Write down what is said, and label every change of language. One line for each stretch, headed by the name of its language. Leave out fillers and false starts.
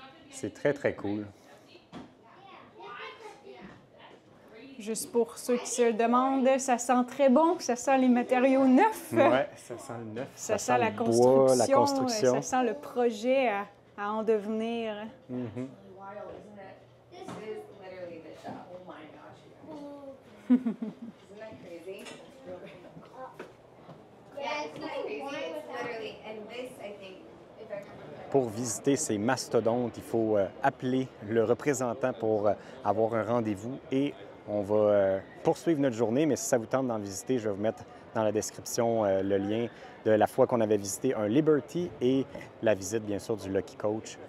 French: C'est très, très cool. Juste pour ceux qui se le demandent, ça sent très bon, ça sent les matériaux neufs. Oui, ça sent le neuf. Ça sent la le bois, la construction, construction. ça sent le projet à en devenir. Mm-hmm.
English: Wild, isn't it? This is literally the shop. Oh my gosh. Isn't that crazy? Yeah, it's not crazy. It's literally, and this, I think, if I remember.
French: Pour visiter ces mastodontes, il faut appeler le représentant pour avoir un rendez-vous et on va poursuivre notre journée, mais si ça vous tente d'en visiter, je vais vous mettre dans la description le lien de la fois qu'on avait visité un Liberty et la visite, bien sûr, du Lucky Coach.